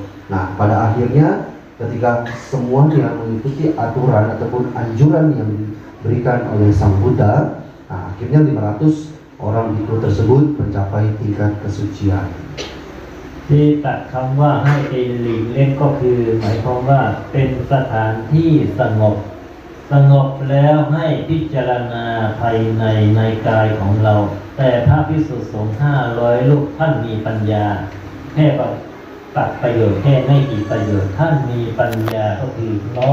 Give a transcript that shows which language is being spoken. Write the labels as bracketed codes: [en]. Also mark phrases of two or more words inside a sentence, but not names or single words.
[id] Nah, pada akhirnya ketika semuanya mengikuti aturan ataupun anjuran yang diberikan oleh Sang Buddha, nah, akhirnya 500 orang biku tersebut mencapai tingkat kesucian. [th] ที่ตัดคำว่าให้ไปหลีกเล่นก็คือหมายความว่าเป็นสถานที่สงบแล้วให้พิจารณาภายในกายของเราแต่พระภิ กษุสงฆ์500รูปท่านมีปัญญาแค่ตัดประโยชน์แค่ไม่กี่ประโยชน์ท่านมีปัญญาก็คือน้อ